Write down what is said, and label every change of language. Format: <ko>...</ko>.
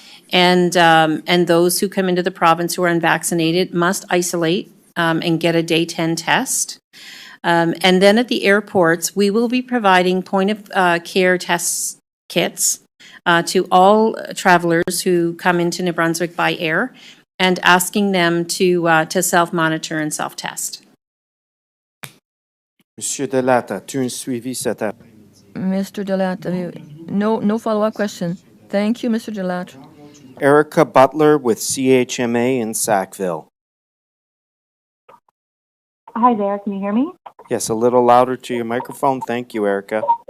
<en>And those who come into the province who are unvaccinated must isolate and get a day 10 test. And then at the airports, we will be providing point of care test kits to all travelers who come into New Brunswick by air and asking them to self-monitor and self-test.</en> <fr>Monsieur Delatte, as-tu un suivi cet appel?</fr> <en>Mr. Delatte, no follow-up question. Thank you, Mr. Delatte. Erica Butler with CHMA in Sackville. Hi there, can you hear me? Yes, a little louder to your microphone. Thank you, Erica.</en>